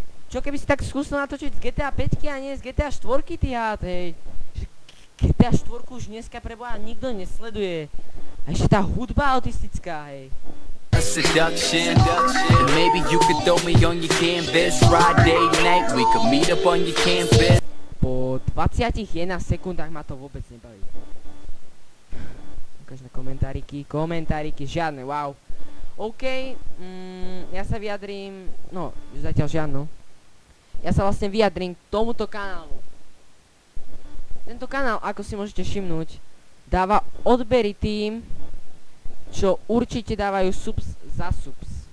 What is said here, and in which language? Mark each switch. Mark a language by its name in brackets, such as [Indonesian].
[Slovak] Čo keby si tak skúsil natočiť z GTA 5 a nie z GTA 4, ty hád, hej. GTA 4 už dneska preboha nikto nesleduje. A ešte tá hudba autistická, hej. [English] Seduction, and maybe you could throw me on your canvas Friday night, we could meet up on your campus. [Slovak] Po 21 sekundách ma to vôbec nebaví. Ukáž na komentáriky, žiadne, wow. OK, ja sa vyjadrím, no, zatiaľ žiadno. Ja sa vlastne vyjadrím k tomuto kanálu. Tento kanál, ako si môžete všimnúť, dáva odbery tým, čo určite dávajú subs za subs.